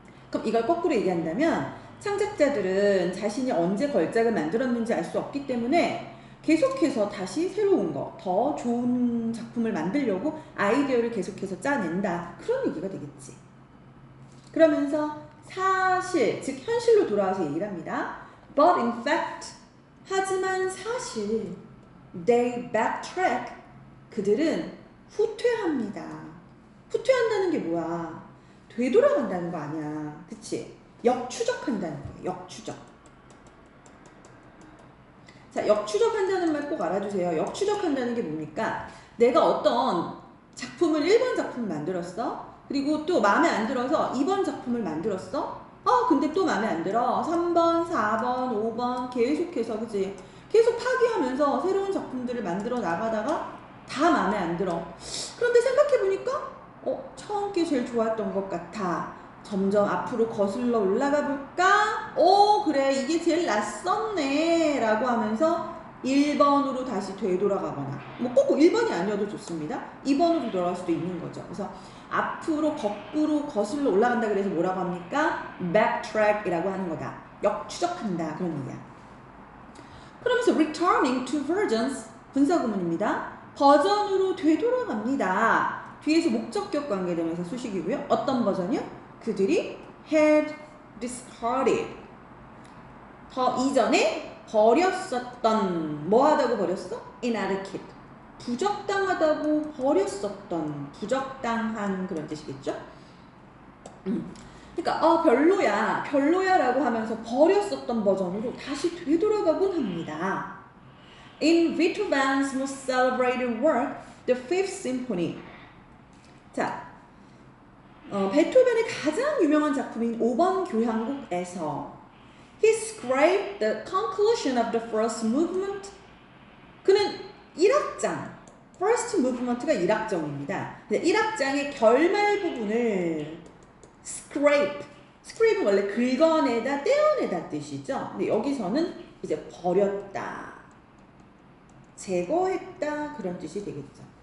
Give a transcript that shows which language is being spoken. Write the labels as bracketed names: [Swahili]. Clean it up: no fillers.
[Korean] 그럼 이걸 거꾸로 얘기한다면 창작자들은 자신이 언제 걸작을 만들었는지 알 수 없기 때문에 계속해서 다시 새로운 거, 더 좋은 작품을 만들려고 아이디어를 계속해서 짜낸다. 그런 얘기가 되겠지. 그러면서 사실, 즉 현실로 돌아와서 얘기를 합니다. [English] But in fact, [Korean] 하지만 사실 [English] they backtrack, [Korean] 그들은 후퇴합니다. 후퇴한다는 게 뭐야? 되돌아간다는 거 아니야. 그치? 역추적한다는 거야. 역추적. 자, 역추적한다는 말 꼭 알아주세요. 역추적한다는 게 뭡니까? 내가 어떤 작품을 1번 작품을 만들었어. 그리고 또 마음에 안 들어서 2번 작품을 만들었어. 근데 또 마음에 안 들어. 3번, 4번, 5번 계속해서, 그치? 계속 파기하면서 새로운 작품들을 만들어 나가다가 다 마음에 안 들어. 그런데 생각해보니까 처음 게 제일 좋았던 것 같아. 점점 앞으로 거슬러 올라가 볼까? 그래, 이게 제일 낯섰네 라고 하면서 1번으로 다시 되돌아가거나, 뭐 꼭 1번이 아니어도 좋습니다. 2번으로 돌아갈 수도 있는 거죠. 그래서 앞으로 거꾸로 거슬러 올라간다 그래서 뭐라고 합니까? backtrack이라고 하는 거다. 역추적한다, 그런 얘기야. 그러면서 [English] returning to versions, [Korean] 분사구문입니다. 버전으로 되돌아갑니다. 뒤에서 목적격 관계되면서 수식이고요. 어떤 버전이요? 그들이 [English] had discarded, [Korean] 더 이전에 버렸었던, 뭐하다고 버렸어? inadequate, 부적당하다고 버렸었던, 부적당한, 그런 뜻이겠죠? 그러니까 별로야 라고 하면서 버렸었던 버전으로 다시 되돌아가곤 합니다. [English] In Beethoven's most celebrated work, the Fifth Symphony. [Korean] 자, 베토벤의 가장 유명한 작품인 5번 교향곡에서 [English] He scraped the conclusion of the first movement. [Korean] 그는 1악장, first movement가 1악정입니다. 1악장의 결말 부분을 scrape는 원래 긁어내다, 떼어내다 뜻이죠. 근데 여기서는 이제 버렸다, 제거했다, 그런 뜻이 되겠죠.